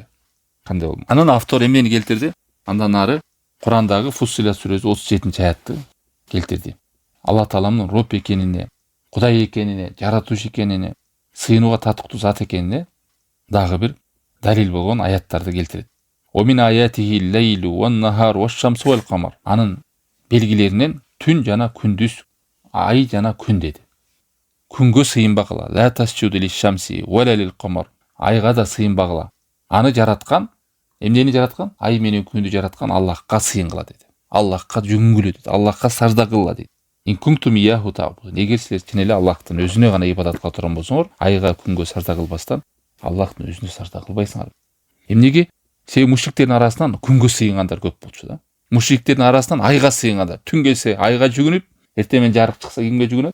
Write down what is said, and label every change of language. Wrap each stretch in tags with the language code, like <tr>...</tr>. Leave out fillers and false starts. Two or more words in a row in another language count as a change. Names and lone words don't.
<ky>Кандай болмок? Анан автор эмнени келтирди? Андан ары Курандагы Фуссилат сүрөсү 37-аятты келтирди. Алла Тааламдын Роб экенине, Кудай экенине, жаратуучу экенине, сыйынууга татыктуу зат экенине дагы бир далил болгон аяттарды келтирет.</ky> <ar>ومن آياته الليل والنهار والشمس والقمر.</ar> <ky>Анын белгилеринен түн жана күндүз, ай жана күн деди. Күнгө сыйынбагыла,</ky> <ar>لا تسجدوا للشمس ولا للقمر.</ar> <ky>Айга да сыйынбагыла. Аны жараткан, эмнени жараткан? Ай менен күндү жараткан Аллахка сыйынгыла деди. Аллахка жүгүнгүлө деди. Аллахка сажда кылгыла деди.</ky> <ar>إن كنتم إياه تعبدون.</ar> <ky>Эгер силер чын эле Аллахтын өзүнө гана ибадат кыла турган болсоңор, айга күнгө сажда кылбастан Аллахтын өзүнө сажда кылбайсыңар. Эмнеге? Себеби мушриктердин арасынан күнгө сыйынгандар көп болчу да. Мушриктердин арасынан айга сыйынгандар. Түн келсе айга жүгүнүп, эртең менен жарык чыкса кимге жүгүнөт?</ky>